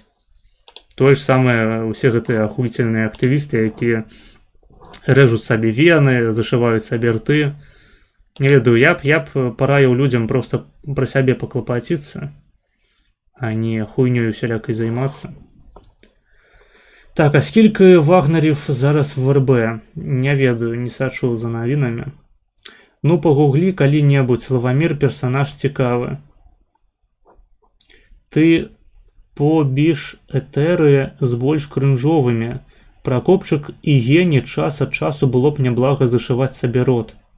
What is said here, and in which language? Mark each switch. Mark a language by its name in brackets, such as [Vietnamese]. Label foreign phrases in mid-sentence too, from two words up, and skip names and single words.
[Belarusian] Тое ж самае усе гэтыя ахуйцельныя актывісты, якія рэжуць сабе вены, зашываюць сабе рты. Не ведаю, я б параіў людзям просто пра сябе паклапаціцца, а не хуйнёю усялякай займацца. [Ukrainian] Так, а скільки вагнерів зараз в РБ? [Belarusian] Не ведаю, не сачу за навінамі. Ну, пагуглі калі-небудзь, Славамір персонаж цікавы. Ты побіж этэры з больш крынжовымі. Пракопчык і гені час ад часу было б няблага зашываць сабе рот.